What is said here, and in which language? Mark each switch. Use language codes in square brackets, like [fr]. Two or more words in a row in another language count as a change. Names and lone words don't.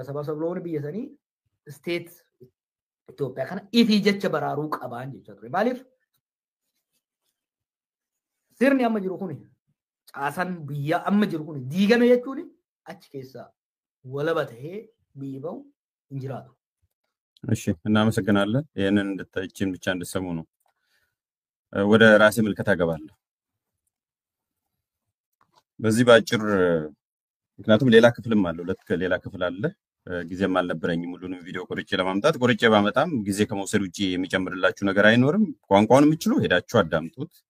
[om] Sababni biyya sanii state Itoophiyaa kana ifii jecha baraaruu qabaan jechaa ture. Maaliif sirni amma jiru kuni caasaan biyya amma jiru kuni diigame jechuun achi keessaa walaba ta'ee biyyi bahu hin jiraatu. [am] እሺ እናመሰግናለን። ይሄንን እንድታይችን ብቻ እንድትሰሙ ነው። ወደ ራሴ ምልከታ ገባለሁ። በዚህ ባጭር ምክንያቱም ሌላ ክፍልም አለ፣ ሌላ ክፍል አለ። ጊዜም አልነበረኝም ሁሉንም ቪዲዮ ቆርጬ ለማምጣት። ቆርጬ ባመጣም ጊዜ ከመውሰድ ውጪ የሚጨምርላችሁ ነገር አይኖርም። ቋንቋውን የምትችሉ ሄዳችሁ አዳምጡት።